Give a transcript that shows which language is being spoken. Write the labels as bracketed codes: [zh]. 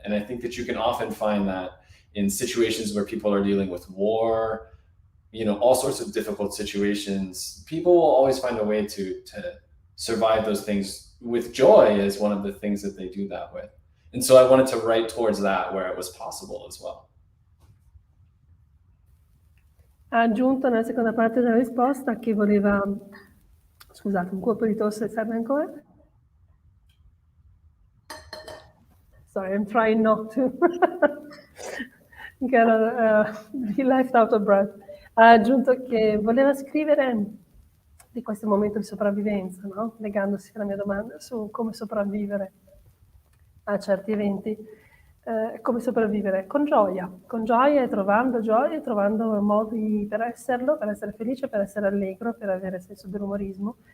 [en] And I think that you can often find that in situations where people are dealing with war, you know, all sorts of difficult situations. People will always find a way to survive those things with joy as one of the things that they do that with. And so I wanted to write towards that where it was possible as well. [it] Ha aggiunto nella seconda parte della risposta che voleva, scusate, un colpo di tosse serve ancora? [en] Sorry, I'm trying not to get be left out of breath. [it] Ha aggiunto che voleva scrivere di questo momento di sopravvivenza, no? Legandosi alla mia domanda su come sopravvivere a certi eventi. Come sopravvivere? Con gioia e trovando modi per esserlo, per essere felice, per essere allegro, per avere senso dell'umorismo.